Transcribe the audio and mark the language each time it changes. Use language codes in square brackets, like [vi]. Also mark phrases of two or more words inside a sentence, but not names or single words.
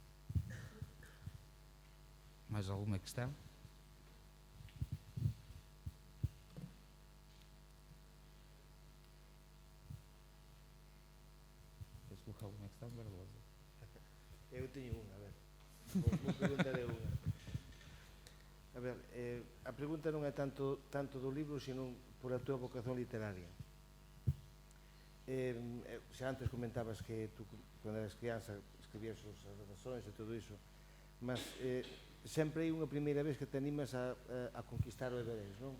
[pt] Mais alguma questão? Queres colocar alguma questão, Barbosa? [gl] Eu tenho unha, a ver. Vou perguntar unha. A ver, a pregunta non é tanto do libro, sino por a tua vocación literaria. Xa antes comentabas que tú, cando eras crianza, escribías as redaccións e todo iso, mas sempre hai unha primeira vez que te animas a conquistar o Everest, non?